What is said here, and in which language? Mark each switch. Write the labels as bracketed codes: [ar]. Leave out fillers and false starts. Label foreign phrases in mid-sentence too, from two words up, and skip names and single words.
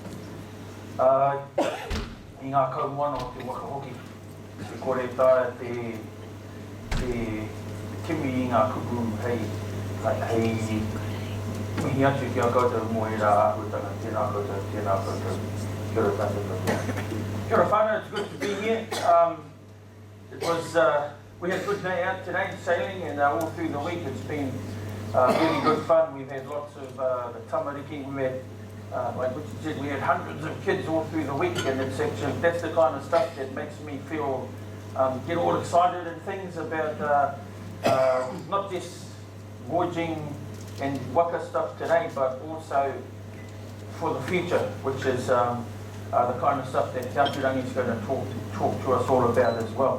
[mi] I ngā kaumoana o te waka hoki. Te kore tāia te kimi I ngā kupu hei mihi atu kia koutou mo I rā āhutanga, tēnā koutou. Kia ora tātou katoa. Kia ora whānau, [en] it's good to be here. We had a good day out today sailing and all through the week it's been really good fun. We've had lots of the tamariki, we had, like Richard said, we had hundreds of kids all through the week and it's actually, that's the kind of stuff that makes me feel, get all excited and things about not just voyaging and waka stuff today, but also for the future, which is the kind of stuff that Tautirangi is going to talk to us all about as well.